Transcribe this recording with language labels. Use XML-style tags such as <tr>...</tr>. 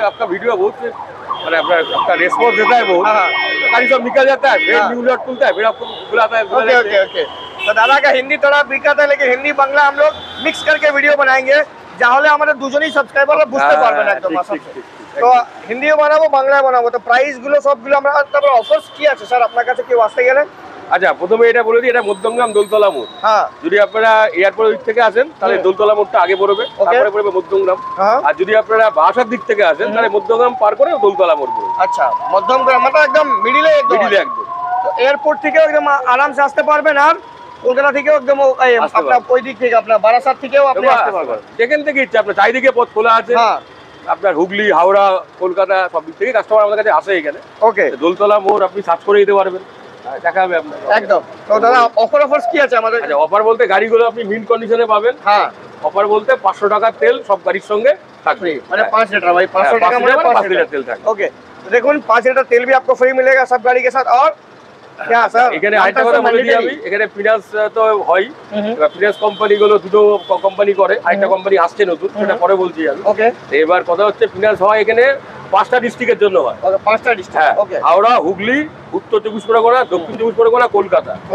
<hi>आपका वीडियो बहुत आपका रेस्पॉन्स देता है बहुत। हाँ। गाड़ी सब निकल जाता है, फिर न्यू लॉट खुलता है, फिर आपको बुलाता है। ओके। तो दादा का हिंदी थोड़ा दिक्कत है, लेकिन हिंदी बांग्ला हम लोग मिक्स करके वीडियो बनाएंगे,</hi> <bn>যাহলে আমাদের দুজনেই সাবস্ক্রাইবাররা বুঝতে পারবেন একদম আসাতে। তো হিন্দিও বানাবো, বাংলায় বানাবো। তো প্রাইস গুলো সবগুলো আমরা তারপর অফারস কি আছে স্যার আপনার কাছে কেউ আসতে গেলে? আচ্ছা, প্রথমে এটা বলে দিই, এটা মধ্যমগ্রাম দোলতলা মোড়। হ্যাঁ, যদি আপনারা এয়ারপোর্ট দিক থেকে আসেন তাহলে দোলতলা মোড়টা আগে পড়বে, তারপরে পড়বে মধ্যমগ্রাম। আর যদি আপনারা বাসার দিক থেকে আসেন তাহলে মধ্যমগ্রাম পার করে দোলতলা মোড় পড়বে। আচ্ছা, মধ্যমগ্রাম মানে একদম মিডিলে একদম। তো এয়ারপোর্ট থেকে একদম আরামসে আসতে পারবেন। আর কলকাতা থেকেও একদম আপনার ওই দিক থেকে আপনার বারাসাত থেকেও আপনি আসতে পারবেন, যেখান থেকে ইচ্ছা। আপনার চারিদিকে পথ খোলা আছে। আপনার হুগলি, হাওড়া, কলকাতা সব দিক থেকে কাস্টমার আমাদের কাছে আসে এখানে। ওকে, দোলতলা মোড় আপনি সার্চ করে দিতে পারবেন, দেখা হবে আপনার একদম। তো দাদা অফারস কি আছে আমাদের? আচ্ছা, অফার বলতে গাড়িগুলো আপনি মিন্ট কন্ডিশনে পাবেন। হ্যাঁ, অফার বলতে 500 টাকার তেল সব গাড়ির সঙ্গে থাকবে। মানে 5 লিটার ভাই, 500 টাকা মানে 5 লিটার তেল থাকবে।</bn> <hi>ओके,</hi> <bn>দেখুন 5 লিটার তেল</bn> <hi>भी आपको फ्री मिलेगा सब गाड़ी के साथ। और क्या सर</hi> <bn>এখানে আরেকটা কথা বলে দিই আমি, এখানে ফিনান্স তো হয়। ফিনান্স কোম্পানি গুলো দুটো কোম্পানি করে, আরেকটা কোম্পানি আসছে নতুন, সেটা পরে বলছি আমি। ওকে, এবার কথা হচ্ছে ফিনান্স হয় এখানে 5টা ডিস্ট্রিক্টের জন্য হয়। ওকে, 5টা ডিস্ট্রিক্ট। ওকে, হাওড়া, হুগলি, উত্তর 24 পরগনা, দক্ষিণ 24 পরগনা, কলকাতা।</bn>